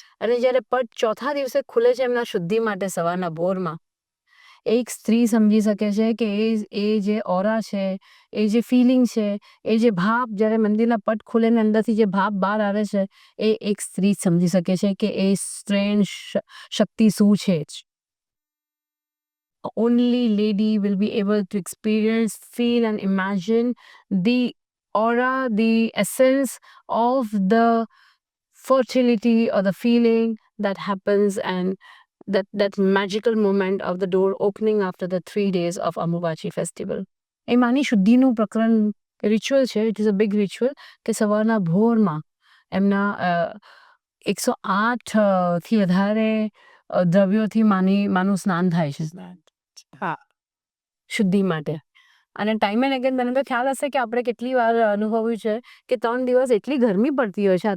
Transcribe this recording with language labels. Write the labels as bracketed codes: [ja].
[gu] અને જ્યારે પટ ચોથા દિવસે ખુલે છે એમના શુદ્ધિ માટે સવારના ભોરમાં, એક સ્ત્રી સમજી શકે છે કે એ જે ઓરા છે, એ જે ફિલિંગ છે, એ જે ભાપ જ્યારે મંદિરના પટ ખુલે ને અંદરથી જે ભાપ બહાર આવે છે, એ એક સ્ત્રી સમજી શકે છે કે એ સ્ટ્રેન્જ શક્તિ શું છે. [en] Only lady will be able to experience, feel, and imagine the aura, the essence of the fertility or the feeling that happens, and that magical moment of the door opening after the 3 days of Ambubachi festival. [gu] એ માની શુદ્ધિનું પ્રકરણ ritual છે. [en] it is a big ritual [gu] કે સવારના ભોરમાં એમના 108 થી વધારે દ્રવ્યોથી માનું સ્નાન થાય છે શુદ્ધિ માટે. અને ટાઈમ એન્ડ અગેન તને તો ખ્યાલ હશે કે આપણે કેટલી વાર અનુભવ્યું છે કે 3 દિવસ એટલી ગરમી પડતી હોય છે.